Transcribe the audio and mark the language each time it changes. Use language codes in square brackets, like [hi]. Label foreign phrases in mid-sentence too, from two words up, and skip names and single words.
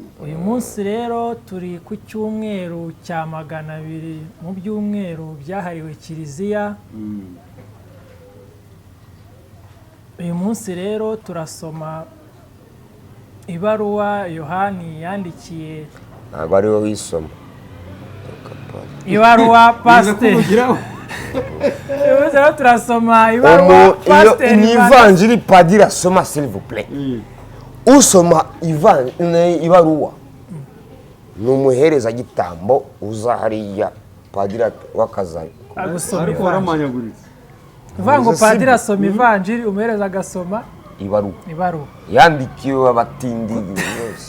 [rw] uyu munsi rero turi ku cyumweru cya 200 mu byumweru byahariwe kiliziya uyu munsi rero turasoma ibaruwa Yohani yandikiye ntabwo ari wowe wisoma ibaruwa pasiteri rero turasoma ibaruwa pasiteri ni ivanjiri padiri asoma [fr] s'il vous plaît [rw] usoma ibaruwa ni umuherezagitambo uza hariya padiri w'akazari agusoma ariko waramanyaguritse uvuga ngo padiri asoma ivanjiri umuhereza agasoma ibaruwa yandikiwe abatindi bose